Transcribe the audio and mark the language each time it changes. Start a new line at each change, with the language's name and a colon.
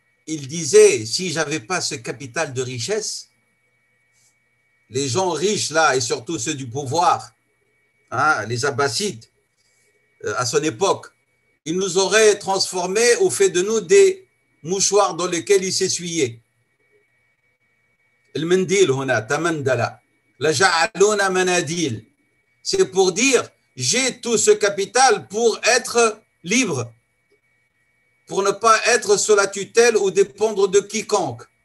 French: Il disait, si je n'avais pas ce capital de richesse, les gens riches là, et surtout ceux du pouvoir, hein, les Abbassides, à son époque, ils nous auraient transformés au fait de nous des mouchoirs dans lesquels ils s'essuyaient.
Arabic: المنديل هنا تمندل لجعلونا مناديل.
French: C'est pour dire, j'ai tout ce capital pour être libre, pour ne pas être sous la tutelle ou dépendre de quiconque.